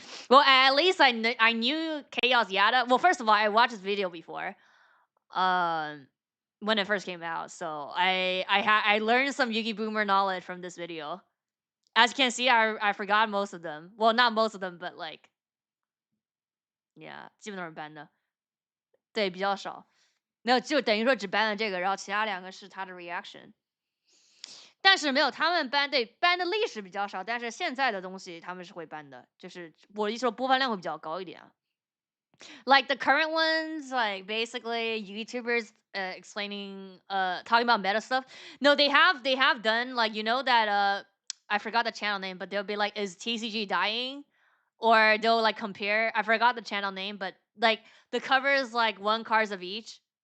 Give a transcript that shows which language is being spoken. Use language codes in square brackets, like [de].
[en] Well, at least I knew Chaos Yada. Well, first of all, I watched this video before, when it first came out. So I learned some Yugi Boomer knowledge from this video. As you can see, I forgot most of them. Well, not most of them, but like, yeah, [zh] 基本都是 ban 的。对，比较少。没有，就等于说只 ban 了这个，然后其他2个是他的 reaction。但是没有，他们 ban 的历史比较少，但是现在的东西他们是会 ban 的，就是我一说播放量会比较高一点。 [en] Like the current ones, like basically YouTubers explaining, talking about meta stuff. No, they have done like that I forgot the channel name, but they'll be like, is TCG dying? Or they'll like compare. I forgot the channel name, but like the cover is like 1 cards of each.